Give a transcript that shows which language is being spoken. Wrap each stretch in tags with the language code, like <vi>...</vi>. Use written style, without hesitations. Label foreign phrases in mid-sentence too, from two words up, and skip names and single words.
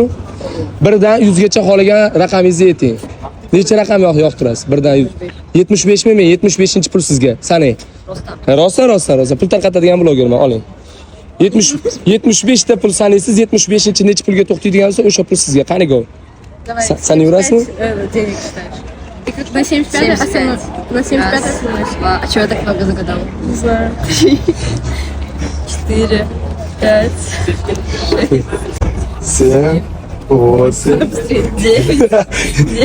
<uz>1 dan 100 gacha xohlagan raqamingizni ayting. Necha raqam yoqtirasiz? 1 dan 100. 75 mi? Men 75-pul sizga. Sanang. Rosa. Pul tarqatadigan blogerman, oling. 75 ta pul sanaysiz, 75-chi necha pulga to'xtaydigansiz, o'sha pul sizga. Qani go? Sanayverasizmi?</uz> <ru>Денег считаешь. На 75, а со мной на 75 осталось. А чего я так много загадал? Не знаю. 4, 5, 7, 8. 9,</ru>